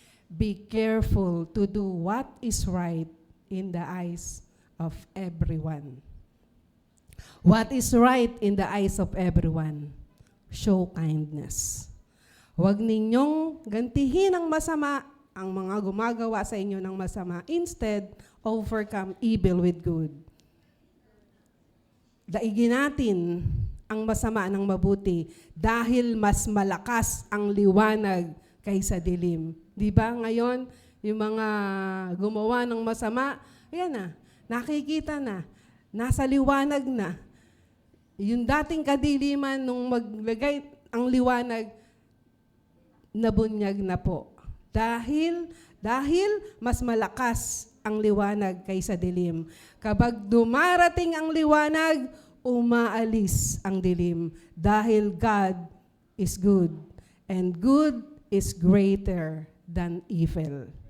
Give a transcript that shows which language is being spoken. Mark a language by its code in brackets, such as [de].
[en] Be careful to do what is right in the eyes of everyone. What is right in the eyes of everyone? Show kindness. [tl] Huwag ninyong gantihin ang masama ang mga gumagawa sa inyo ng masama. [en] Instead, overcome evil with good. [tl] Daigin natin ang masama ng mabuti dahil mas malakas ang liwanag kaysa dilim. Di ba ngayon, yung mga gumawa ng masama, ayan na, nakikita na, nasa liwanag na. Yung dating kadiliman nung maglagay ang liwanag, nabunyag na po. Dahil mas malakas ang liwanag kaysa dilim. Kapag dumarating ang liwanag, umaalis ang dilim. Dahil [en] God is good. And good is greater than evil.